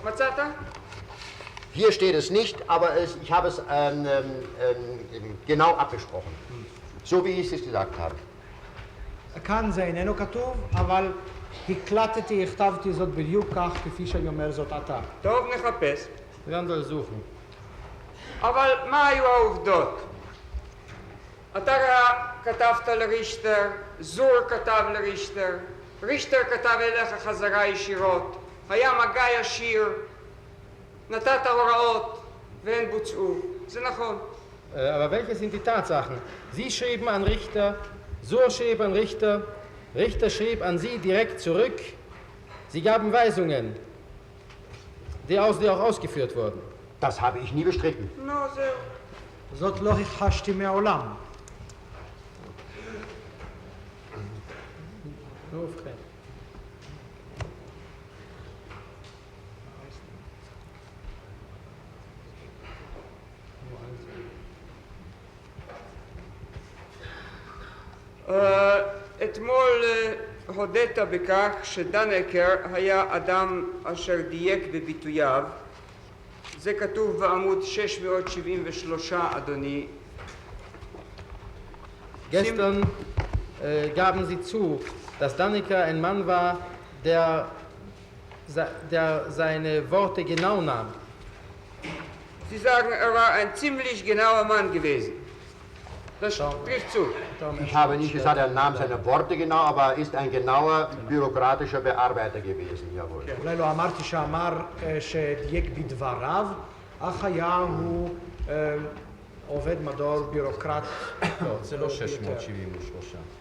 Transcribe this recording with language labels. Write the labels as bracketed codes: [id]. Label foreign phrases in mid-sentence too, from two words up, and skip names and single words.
[he] מצאת? [de] Hier steht es nicht, aber ich habe es genau abgesprochen. So wie ich es gesagt habe. [he] כאן זה איננו כתוב, אבל הקלטתי, הכתבתי זאת בדיוק כך כפי שאני אומר זאת עתה. טוב, נחפש. [de] Wir werden untersuchen. [he] אבל מה היו העובדות? אתה כתבת לרישטר, זור כתב לרישטר, רישטר כתב אליך חזרה ישירות, היה מגע ישיר, נתת הוראות והן בוצעו. זה נכון. [de] Aber welche sind die Tatsachen? Sie schrieben an Richter, Sur schrieb an Richter, Richter schrieb an Sie direkt zurück. Sie gaben Weisungen, die auch ausgeführt wurden. Das habe ich nie bestritten. [he] נו, זהו. זאת לא הכחשתי מעולם. [de] Nur frei. [he] אתמול הודית בכך שדנקר היה אדם אשר דייק בביטוייו. זה כתוב בעמוד 673, אדוני. [de] Gestern gaben Sie zu, dass Dannecker ein Mann war, der seine Worte genau nahm. Sie sagen, er war ein ziemlich genauer Mann gewesen. Das trifft zu. Ich habe nicht gesagt, er nahm seine Worte genau, aber er ist ein genauer bürokratischer Bearbeiter gewesen, jawohl. [he] אולי לא אמרתי שאמר שדייק בדבריו, אך היה הוא עובד מדור ביורוקרט. לא, זה לא 673.